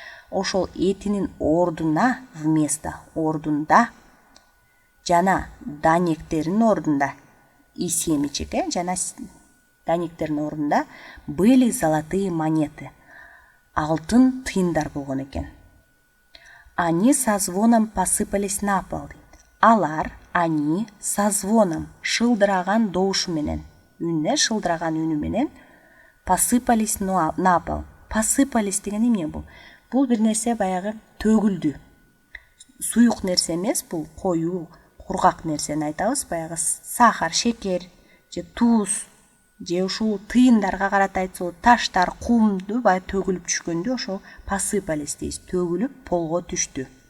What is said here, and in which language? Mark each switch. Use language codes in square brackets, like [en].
[ky] Ошол этинин ордуна, вместо, ордунда, жана данектердин ордунда, [ru] и семечек, [ky] жана данектердин ордунда [ru] были золотые монеты. [ky] Алтын тыйындар болгон экен. [ru] Они со звоном посыпались на пол. [ky] Алар, [ru] они со звоном, [ky] шылдыраган добушу менен, шылдыраган үнү менен, [ru] посыпались на пол. [ky] Посыпались деген эмне бул? Бул бир нерсе баягы төгүлдү. Суюк нерсе эмес, бул коюу, кургак нерсени айтабыз, баягы сахар, шекер, же туз, же ушул тыйындарга карата айтсак, таштар, кумду баягы төгүлүп түшкөндө ошол посыпались дейбиз, төгүлүп полго түштү.